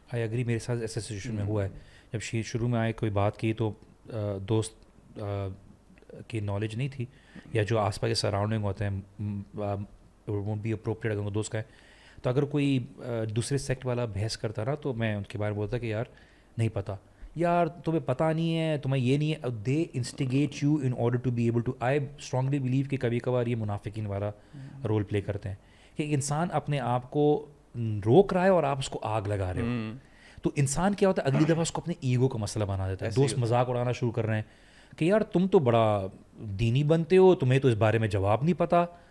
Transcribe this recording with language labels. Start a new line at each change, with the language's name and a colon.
English: I agree,
Urdu: میرے ساتھ ایسے سچویشن میں ہوا ہے. جب شروع میں آئے کوئی بات کی تو دوست کی نالج نہیں تھی, یا جو آس پاس کے سراؤنڈنگ ہوتے ہیں
English: won't be appropriate
Urdu: اگر وہ دوست کا ہے, تو اگر کوئی دوسرے سیکٹ والا بحث کرتا رہا تو میں ان کے بارے میں بولتا کہ یار نہیں پتہ, یار تمہیں پتہ نہیں ہے, تمہیں یہ نہیں ہے.
English: They instigate you in order to be able to. I strongly believe
Urdu: کہ کبھی کبھار یہ منافقین والا رول پلے کرتے ہیں کہ ایک انسان اپنے آپ کو روک رہا ہے اور آپ اس کو آگ لگا رہے ہو. تو انسان کیا ہوتا ہے اگلی دفعہ اس کو اپنے ایگو کا مسئلہ بنا دیتا ہے. دوست مذاق اڑانا شروع کر رہے ہیں کہ یار تم تو بڑا دینی بنتے ہو, تمہیں تو اس بارے میں جواب نہیں پتہ.